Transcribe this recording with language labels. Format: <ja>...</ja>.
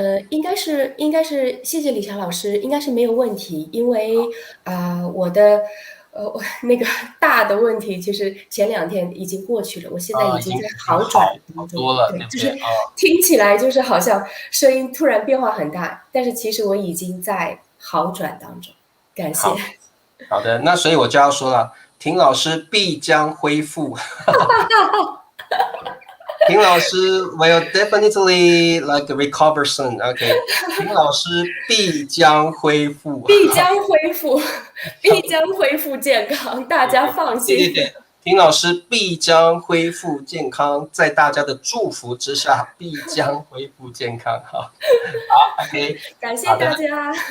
<zh>应该是，谢谢李霞老师，应该是没有问题，因为我的那个大的问题，其实前2天已经过去了，我现在已经在好转当中，多了，对，对不对？就是听起来就是好像声音突然变化很大，但是其实我已经在好转当中，感谢。好的，那所以我就要说了，婷老师必将恢复。</zh> <en>婷老师 will definitely like recover soon.</en> <zh>OK， 婷老师必将恢复，必将恢复，必将恢复健康，大家放心。对对对，婷老师必将恢复健康，在大家的祝福之下，必将恢复健康。好，OK，感谢大家。</zh>